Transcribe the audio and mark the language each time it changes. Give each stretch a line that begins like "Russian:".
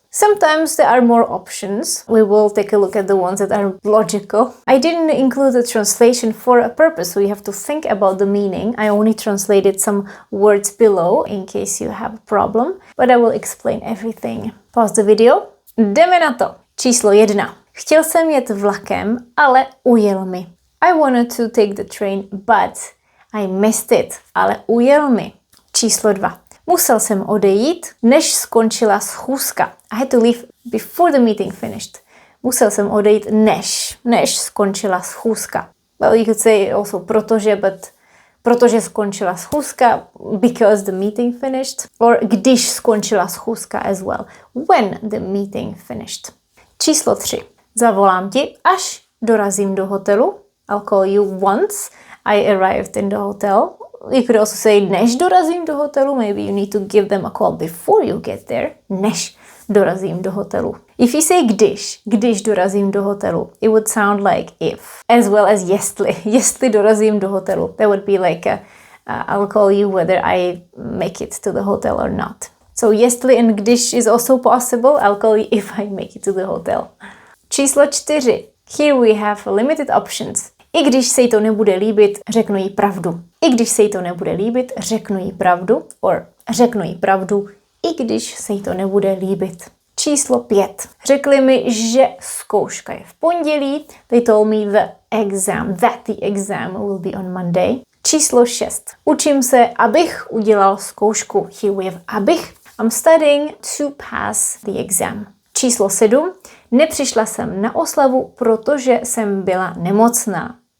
English: Sometimes there are more options. We will take a look at the ones that are logical. I didn't include a translation for a purpose, so you have to think about the meaning. I only translated some words below in case you have a problem, but I will explain everything. Pause the video.
Czech: Jdeme na to. Číslo 1. Chtěl jsem jet vlakem, ale ujel mi.
English: I wanted to take the train, but I missed it.
Czech: Ale ujel mi. Číslo 2. Musel jsem odejít, než skončila schůzka.
English: I had to leave before the meeting finished.
Czech: Musel jsem odejít, než skončila schůzka.
English: Well, you could say also protože, but
Czech: protože skončila schůzka,
English: because the meeting finished. Or
Czech: když skončila schůzka
English: as well, when the meeting finished.
Czech: Číslo 3. Zavolám ti, až dorazím do hotelu.
English: I'll call you once I arrived in the hotel. You could also say
Czech: než dorazím do hotelu.
English: Maybe you need to give them a call before you get there.
Czech: Než dorazím do hotelu.
English: If you say
Czech: když dorazím do hotelu,
English: it would sound like if. As well as
Czech: jestli dorazím do hotelu.
English: That would be like I'll call you whether I make it to the hotel or not. So jestli and když is also possible. I'll call you if I make it to the hotel.
Czech: Číslo 4.
English: Here we have limited options.
Czech: I když se jí to nebude líbit, řeknu jí pravdu. I když se jí to nebude líbit, řeknu jí pravdu. Or řeknu jí pravdu, i když se jí to nebude líbit. Číslo 5. Řekli mi, že zkouška je v pondělí.
English: They told me that the exam will be on Monday.
Czech: Číslo 6. Učím se, abych udělal zkoušku.
English: Here we have abych. I'm studying to pass the exam.
Czech: Číslo 7. Nepřišla jsem na oslavu, protože jsem byla nemocná.